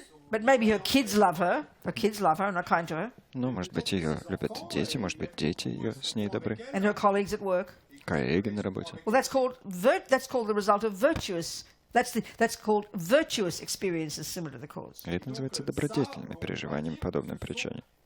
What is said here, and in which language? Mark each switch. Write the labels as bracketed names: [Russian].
[English] But maybe her kids love her and are kind to her, [Russian] Ну, может быть, ее любят дети, может быть, дети ее с ней добры, [English] and her colleagues at work. [Russian] коллеги на работе. [English] Well, that's called the result of virtuous. That's called virtuous experiences similar to the cause. [Russian] И это называется добродетельными переживаниями, подобным причине.